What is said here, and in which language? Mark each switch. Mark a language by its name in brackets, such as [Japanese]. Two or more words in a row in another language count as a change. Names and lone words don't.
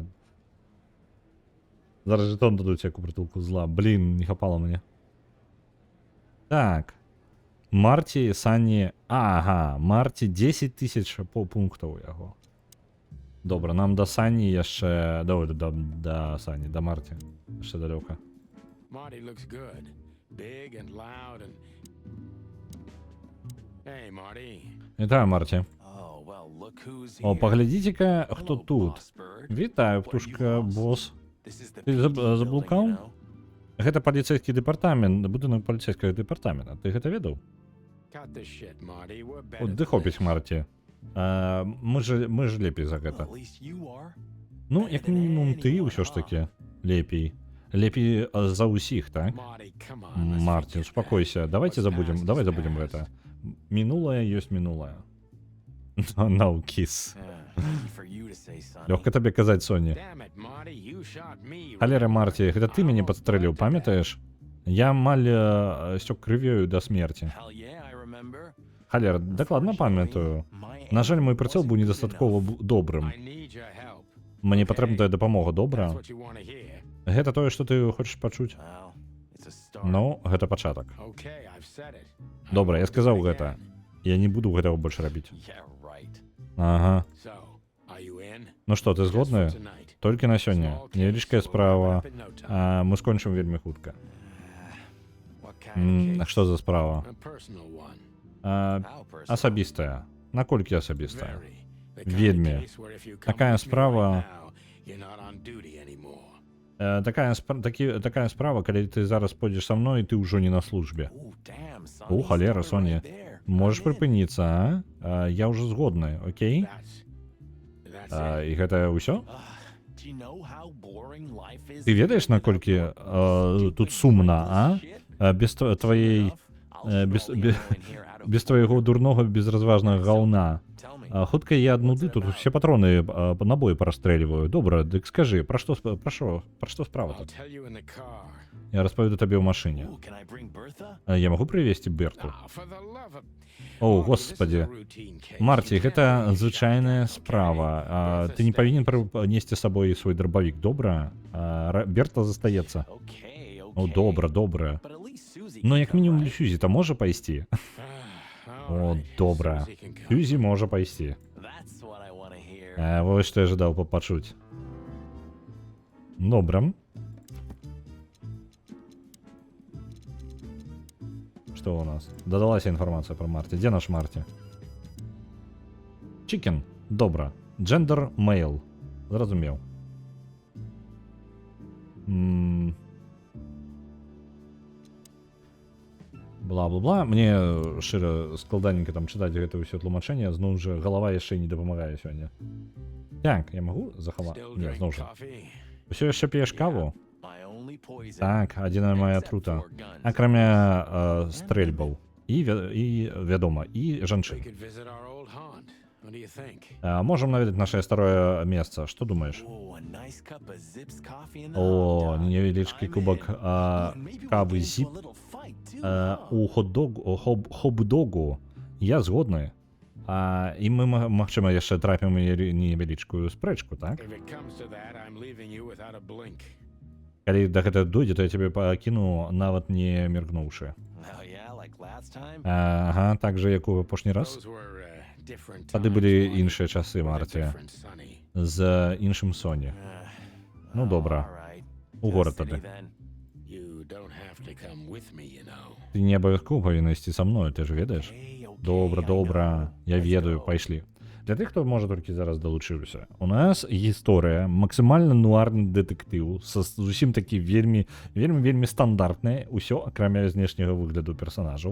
[Ukrainian] Зараз жетон дадуць, як у притулку зла. [Belarusian] Блін, не хапало мне. Так. Марті, Сані... Марті 10 тысяч пунктаў у яго. Добра, нам да Сані яшчэ... Да Сані, да Марті. Яшчэ далёка. [English] Marty looks good. Big and loud and... Hey, Marty. [Belarusian] Вітаю, Марті. Паглядзіце-ка, хто тут. Вітаю, птушка, босс. Ты заблукаў? Гэта паліцейскі дэпартамент, будынак паліцейскага дэпартамента. Ты гэта ведаў? Ды хопіць, Марті. Мы ж лепей за гэта. Ну, як мінімум, ты ўсё ж такі лепей. Лепей за ўсіх, так? Марті, успакойся. Давай забудем гэта. Мінулае ёсць мінулае. [English] No kiss. Easy for you to say, Sonny. [Belarusian] Лёгка табе казаць, Соні. [English] Damn it, Marty, you shot me. [Belarusian] Халера, Марті, гэта ты мяне падстрэліў, памятаеш? Я амаль сцёк крывёю да смерці. [English] Hell yeah, I remember. [Belarusian] Халера, дакладна памятаю. На жаль, мой прыцэл быў недастаткова добрым. [English] I need your help. [Belarusian] Мне патрэбна твая дапамога, добра? [English] That's what you want to hear. [Belarusian] Гэта тое, што ты хочаш пачуць? [English] Well, it's a start. [Belarusian] Ну, гэта пачатак. [English] Okay, I've said it. [Belarusian] Добра, я сказаў гэта. Я не буду гэтага больш рабіць. [English] Yeah, right. [Belarusian] Ага. [English] So, are you in? [Belarusian] Ну што, ты згодная? [English] Tonight. [Belarusian] Толькі на сёння. [English] Small [Belarusian] Невялічкая [English] case, we'll [Belarusian] справа. [English] wrap it in no time. [Belarusian] А мы скончым вельмі хутка. [English] What kind of case? [Belarusian] Што за справа? [English] A personal one. How personal? [Belarusian] Асабістая. Наколькі асабістая? [English] Very. The kind of [Belarusian] Ведьме. [English] case where if you come [Belarusian] Такая [English] with me [Belarusian] справа- [English] right now, you're not on duty anymore. [Belarusian] Такая справа, калі ты зараз пойдзеш са мной, ты ўжо не на службе. [English] Ooh, damn, son. [Belarusian] О, [English] He's [Belarusian] халера, [English] started [Belarusian] Соня. [English] right there. [Belarusian] Можаш [English] I'm in. [Belarusian] прыпыніцца, а? Я ўжо згодная, окей? [English] That's it. [Belarusian] І гэта ўсё? [English] Do you know how boring life is [Belarusian] Ты ведаеш, наколькі тут сумна, а? Без тваёй без твайго дурнога безразважнага гаўна. Хутка я ад нуды тут усе патроны набоі парастрэльваю. Добра, дык скажы, пра што справа [English] I'll [Belarusian] тут? [English] tell you in the car. [Belarusian] Я распаведу табе ў машыне. [English] Ooh, can I bring Bertha? [Belarusian] Я магу прывесці Берту? [English] Ah, for the love of... [Belarusian] О, [English] Marty, this is a [Belarusian] господі. [English] routine case. [Belarusian] Марці, [English] You [Belarusian] гэта [English] can't [Belarusian] звычайная [English] Okay. [Belarusian] справа. [English] Bertha [Belarusian] Ты не павінен [English] stays. [Belarusian] несці з сабой свой дробавік, добра? Берта застаецца. [English] Okay, okay. [Belarusian] О, добра, добра. [English] But at least Susie [Belarusian] Ну, [English] can [Belarusian] як [English] come, [Belarusian] мінімум, [English] right? [Belarusian] Сюзі-то можа пайсці? [English] Ah, all [Belarusian] О, [English] right. [Belarusian] добра. [English] Susie can come. [Belarusian] Сюзі можа пайсці. [English] That's what I want to hear. [Belarusian] Вось што я жадаў пачуць. Добра. Што у нас? Дадалася інфармацыя пра Марті. Дзе наш Марті? Чікен. Добра. [English] Gender male. [Belarusian] Зразумеў. Бла-бла-бла. Мне шчыра складаненька там чытаць гэта ўсё тлумачэнне, зноў жа галава яшчэ не дапамагае сёння. Так, я магу захаваць? [English] Still [Belarusian] Не, [English] drink [Belarusian] зноў жа. [English] coffee? [Belarusian] Усё яшчэ п'еш каву? [English] My only poison. [Belarusian] Так, адзіная моя [English] except [Belarusian] атрута. [English] for guns. [Belarusian] Акрамя стрэльбаў. І вядома, і [English] We [Belarusian] жанчын. [English] could visit our old haunt. What do you think? [Belarusian] Можам наведаць нашае старое месца. Што думаеш? [English] Ooh, a nice cup of Zips coffee in the [Belarusian] О, [English] hot dog. [Belarusian] невялічкі [English] I'm [Belarusian] кубак [English] in. Ooh, and maybe we'll [Belarusian] кавы [English] get into [Belarusian] зіп [English] a little fight too, huh? [Belarusian] у хот-догу. Я згодны. І мы, магчыма, яшчэ трапім у невялічкую спрэчку, так? [English] If it comes to that, I'm leaving you without a blink. [Belarusian] Калі да гэтага дойдзе, то я цябе пакіну, нават не міргнуўшы. [English] Oh yeah, like last time. [Belarusian] Ага, так жа, як у апошні раз. [English] Those were different [Belarusian] Тады [English] times, [Belarusian] былі [English] Marty, [Belarusian] іншыя часы, [English] with a [Belarusian] Марці. [English] different Sonny. [Belarusian] З іншым Соні. Ну, добра. [English] Alright. [Belarusian] У [English] To the [Belarusian] горад [English] city [Belarusian] тады. [English] then. You don't have to come with me, you know. [Belarusian] Ты не абавязкова павінна ісці са мною, ты ж ведаеш? [English] Okay, okay, [Belarusian] Добра, [English] I [Belarusian] добра, [English] know. [Belarusian] я [English] Let's [Belarusian] ведаю, [English] go. [Belarusian] пайшлі. Для тых, хто можа толькі зараз далучыўся. У нас гісторыя максімальна нуарны дэтэктыў са зусім такі вельмі стандартная, ўсё акрамя знешняга выгляду персанажаў.